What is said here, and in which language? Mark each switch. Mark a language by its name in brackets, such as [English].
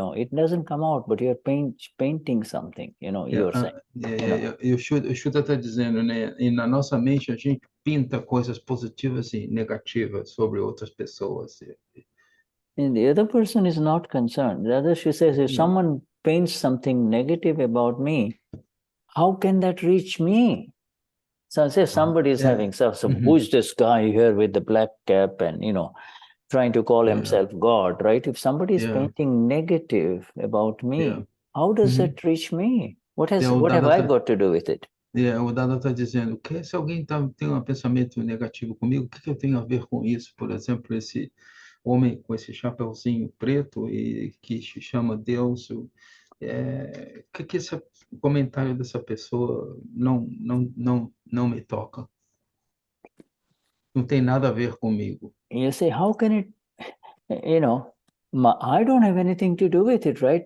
[English] It doesn't come out, but you're painting something. You're saying. [Portuguese] E o Shuddha está dizendo, né? E na nossa mente a gente pinta coisas positivas e negativas sobre outras pessoas. [English] And the other person is not concerned. The other, she says, if someone paints something negative about me, how can that reach me? So say somebody is having who's this guy here with the black cap and trying to call himself God, right? If somebody is painting negative about me, how does that reach me? What have I got to do with it? [Portuguese] O Dada está dizendo que se alguém tem um pensamento negativo comigo, o que eu tenho a ver com isso? Por exemplo, esse homem com esse chapeuzinho preto e que se chama Deus, que esse comentário dessa pessoa não me toca. Não tem nada a ver comigo. [English] You say, how can it, I don't have anything to do with it, right?